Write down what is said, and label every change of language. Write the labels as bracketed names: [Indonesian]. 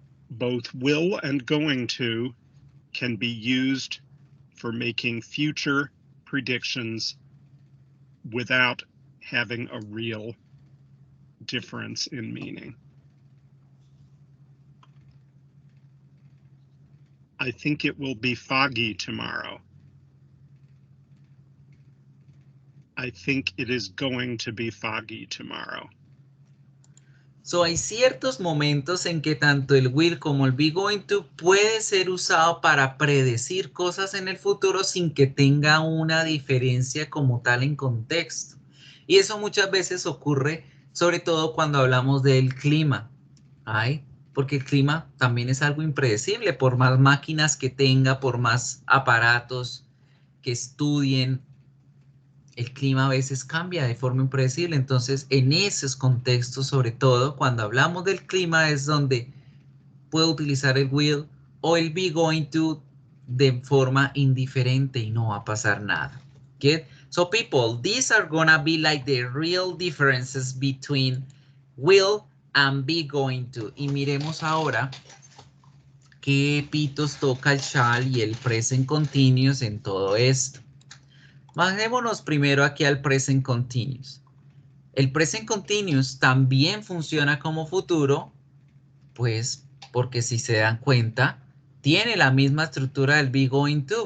[English] Both will and going to can be used for making future predictions without having a real difference in meaning. I think it will be foggy tomorrow. I think it is going to be foggy tomorrow. [Spanish] So, hay ciertos momentos en que tanto el will como el be going to puede ser usado para predecir cosas en el futuro sin que tenga una diferencia como tal en contexto. Y eso muchas veces ocurre, sobre todo cuando hablamos del clima. ¿Ay? Porque el clima también es algo impredecible, por más máquinas que tenga, por más aparatos que estudien, el clima a veces cambia de forma impredecible. Entonces, en esos contextos, sobre todo cuando hablamos del clima, es donde puedo utilizar el will o el be going to de forma indiferente y no va a pasar nada. [English] Get? So, people, these are gonna be like the real differences between will and be going to. [Spanish] Y miremos ahora qué pitos toca el shall y el present continuous en todo esto. Bajémonos primero aquí al present continuous. El present continuous también funciona como futuro, pues porque si se dan cuenta, tiene la misma estructura del be going to.